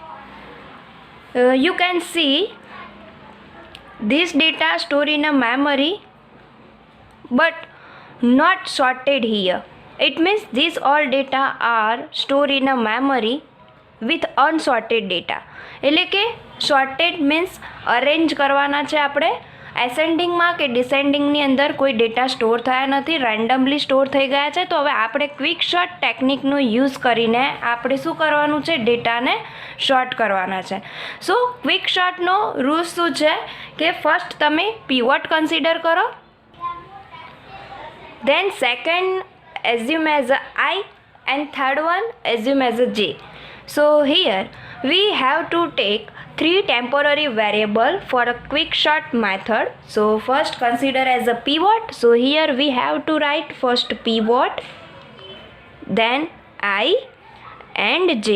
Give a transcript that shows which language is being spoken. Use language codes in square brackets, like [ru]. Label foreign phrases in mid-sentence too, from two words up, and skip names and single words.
[en] You can see this data store in a memory but not sorted here. It means these all data are stored in a memory with unsorted data. [gu] એટલે કે [en] sorted means arrange [gu] કરવાના છે આપણે એસેન્ડિંગમાં કે ડિસેન્ડિંગની અંદર કોઈ ડેટા સ્ટોર થયા નથી, રેન્ડમલી સ્ટોર થઈ ગયા છે. તો હવે આપણે [en] quick sort [gu] ટેકનિકનો યુઝ કરીને આપણે શું કરવાનું છે, ડેટાને શોર્ટ કરવાના છે. સો [en] quick sortનો [gu] રૂલ્સ શું છે કે ફર્સ્ટ તમે [en] pivot consider [gu] કરો, [en] then second assume as a I, and third one assume as a J. So here we have to take three temporary variable for a quick short method. So first consider as a pivot. So here we have to write first pivot, then I and J.